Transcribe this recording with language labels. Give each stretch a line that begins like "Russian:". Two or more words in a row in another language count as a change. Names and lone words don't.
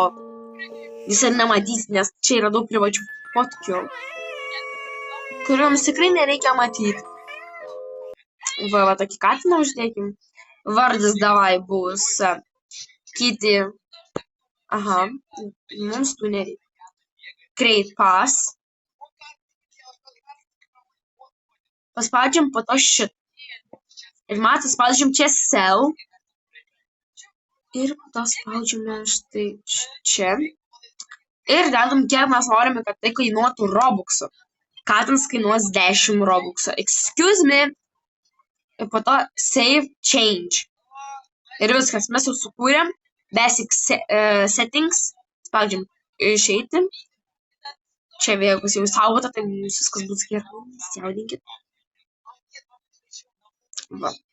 Lithuanian: Jis ir nematys, nes čia yra daug privačių fotkių, kuriuoms tikrai nereikia matyti. Va, tokį katiną uždėkim. Vardas davai bus Kitty. Aha, mums tų nereikia.
English: Create pass.
Lithuanian: Paspaudžiam po to šitą. Ir matas, spaudžiam čia sell. Ir po to spaudžiame štai čia. Ir dedam, kiek mes norime, kad tai kainuotų robuxų. Katinas kainuos 10 robuxų.
English: Excuse me.
Lithuanian: Ir po to
English: save change.
Lithuanian: Ir viskas, mes jau sukūrėm.
English: Basic settings.
Lithuanian: Spaudžiam išeiti. Čia vėl bus jau saugota, tai viskas bus gerai. Nesijaudinkit. Va.